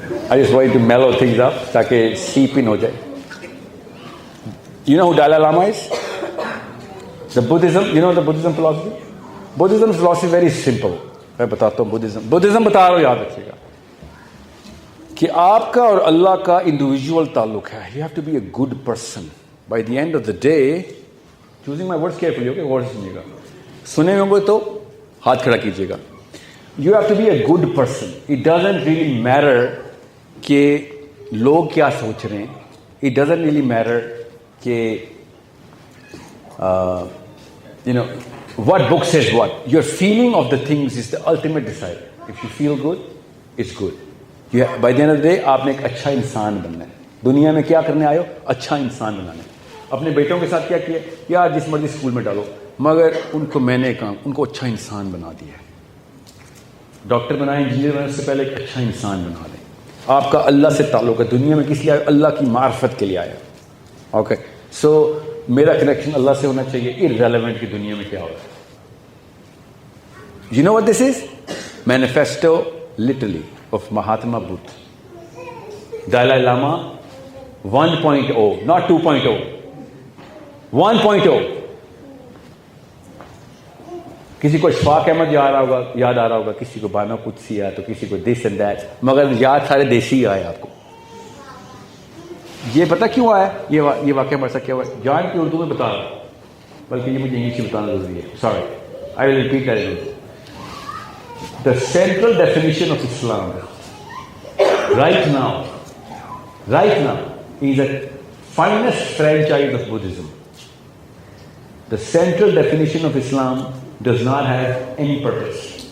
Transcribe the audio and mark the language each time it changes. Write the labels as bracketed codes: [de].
[en] I just wanted to mellow things up [ur] تاکہ سیپ ان ہو جائے. [en] You know who Dalai Lama is? The Buddhism, you know the Buddhism philosophy? Buddhism philosophy very simple. [ur] میں بتاتا ہوں Buddhism بتا رہا ہوں, یاد رکھیے گا کہ آپ کا اور اللہ کا انڈیویجول تعلق ہے. [en] You have to be a good person. By the end of the day, choosing my words carefully, okay? [ur] غور سے سنیے گا. سنے ہوں گے تو ہاتھ کھڑا کیجیے گا. [en] You have to be a good person. It doesn't really matter [ur] کہ لوگ کیا سوچ رہے ہیں. [en] It doesn't really matter کہ what book says what. Your feeling of the things is the ultimate decider. If you feel good, it's good. By the end of the day, [ur] آپ نے ایک اچھا انسان بننا ہے. دنیا میں کیا کرنے آئے ہو؟ اچھا انسان بنانا ہے. اپنے بیٹوں کے ساتھ کیا کیا؟ یار جس مرضی اسکول میں ڈالو, مگر ان کو میں نے کہا ان کو اچھا انسان بنا دیا ہے. ڈاکٹر بنائیں, انجینئر بنائیں, اس سے پہلے ایک اچھا انسان بنا دیں. آپ کا اللہ سے تعلق ہے. دنیا میں کس لیے آئے؟ اللہ کی معرفت کے لیے آیا. اوکے, سو میرا کنیکشن اللہ سے ہونا چاہیے, irrelevant کی دنیا میں کیا ہو رہا ہے. [en] You know what this is? Manifesto literally of Mahatma Buddha. Dalai Lama 1.0, not 2.0. 1.0. [ur] کسی کو اشفاق احمد یاد آ رہا ہوگا, کسی کو بانا قدسی ہے, تو کسی کو دس اینڈ دیٹ, مگر یاد سارے دیسی آئے آپ کو. یہ پتہ کیوں آیا یہ واقعہ ہمارے ساتھ کیا ہوا ہے؟ جان کی اردو میں بتا رہا ہوں, بلکہ یہ مجھے انگلش میں بتانا ضروری ہے. [en] Sorry, I will repeat that in Urdu. The central definition of Islam right now is the finest franchise of Buddhism. The central definition of Islam does not have any purpose.